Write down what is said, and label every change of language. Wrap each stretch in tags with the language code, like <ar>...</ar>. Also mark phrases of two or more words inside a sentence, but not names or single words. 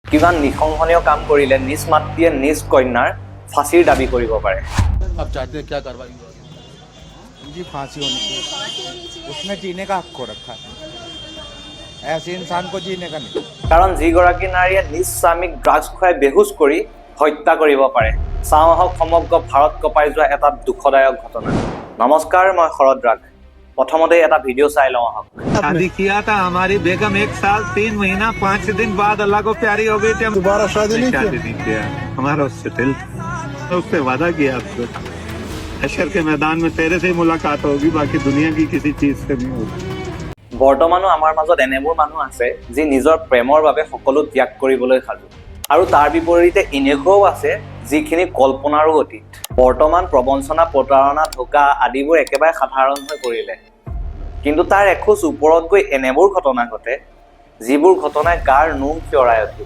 <as>কিমান নিশংসনীয় কাম কৰিলে নিজ মাতৃয়ে নিজ কন্যাৰ ফাঁসিৰ দাবী কৰিব পাৰে।</as> <hi>अब चाहते हैं क्या कार्रवाई हो? जी फांसी होनी चाहिए। उसने जीने का हक खो रखा है, ऐसे इंसान को जीने का नहीं।</hi> <as>কাৰণ যিগৰাকী নাৰীয়ে নিজ স্বামীক ড্ৰাগছ খুৱাই বেহুচ কৰি হত্যা কৰিব পাৰে। চাওঁ আহক সমগ্ৰ ভাৰত কঁপাই যোৱা এটা দুখদায়ক ঘটনা। নমস্কাৰ, মই শৰদ ৰাগ। প্ৰথমতে এটা ভিডিঅ' চাই লওঁ আহক।</as> <hi>शादी किया था हमारी बेगम 1 साल 3 महीना 5 दिन बाद अल्लाह को प्यारी हो गई थी। दोबारा शादी नहीं किया। हमारा उससे दिल था, उससे वादा किया आपको हशर के मैदान में तेरे से ही मुलाकात होगी, बाकी दुनिया की किसी चीज से नहीं होगी।</hi> <as>বৰ্তমানো আমাৰ মাজত এনেবোৰ মানুহ আছে যি নিজৰ প্ৰেমৰ বাবে সকলো ত্যাগ কৰিবলৈ সাজু, আৰু তাৰ বিপৰীতে এনেকুৱাও আছে যিখিনি কল্পনাৰো অতীত। বৰ্তমান প্ৰবঞ্চনা, প্ৰতাৰণা, ধোকা আদিবোৰ একেবাৰে সাধাৰণ হৈ পৰিলে, কিন্তু তাৰ এখোজ ওপৰত গৈ এনেবোৰ ঘটনা ঘটে যিবোৰ ঘটনাই গাৰ নোম থিয়ৰাই উঠিব।</as>